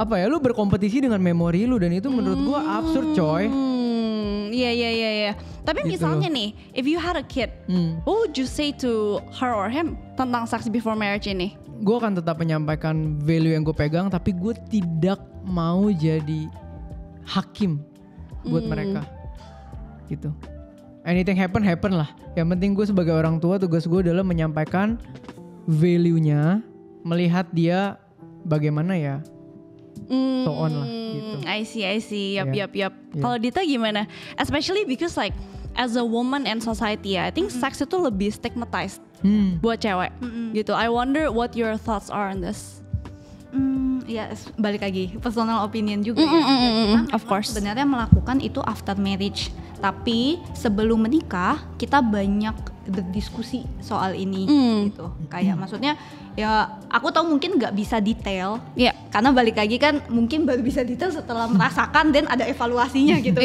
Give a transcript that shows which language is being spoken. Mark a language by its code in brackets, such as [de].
[id] Lu berkompetisi dengan memori lu dan itu menurut gua absurd coy. Iya. Tapi gitu misalnya nih, [en] if you had a kid, what would you say to her or him [id] tentang [en] sex before marriage ini? [id] Gue akan tetap menyampaikan value yang gue pegang, tapi gue tidak mau jadi hakim buat mereka. Gitu. [en] Anything happen lah. [id] Yang penting gue sebagai orang tua, tugas gue adalah menyampaikan value-nya, melihat dia bagaimana ya, [en] so on [id] lah gitu. [en] I see. Yap. [id] Kalau Dita gimana? [en] Especially because like as a woman and society, I think sex [id] itu lebih [en] stigmatized [id] buat cewek gitu. [en] I wonder what your thoughts are on this. [id] Ya balik lagi personal opinion juga ya. Kita [en] of course [id] sebenarnya melakukan itu [en] after marriage, [id] tapi sebelum menikah kita banyak berdiskusi soal ini gitu. Kayak maksudnya ya aku tahu mungkin nggak bisa detail, karena balik lagi kan mungkin baru bisa detail setelah merasakan dan ada evaluasinya gitu.